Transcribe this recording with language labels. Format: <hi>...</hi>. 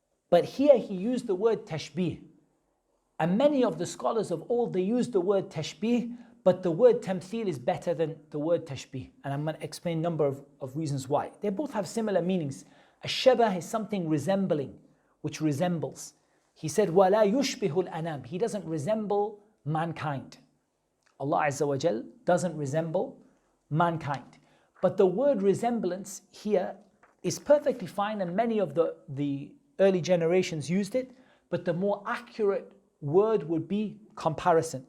<en>But here he used the word tashbih. And many of the scholars of old, they used the word tashbih, but the word tamthil is better than the word tashbih. And I'm going to explain a number of reasons why. They both have similar meanings. Ash-shabah is something resembling, which resembles. He said,</en> <ar>وَلَا يُشْبِهُ الْأَنَامِ.</ar> <en>He doesn't resemble mankind. Allah Azza wa Jal doesn't resemble mankind. But the word resemblance here is perfectly fine, and many of the early generations used it, but the more accurate word would be comparison.</en>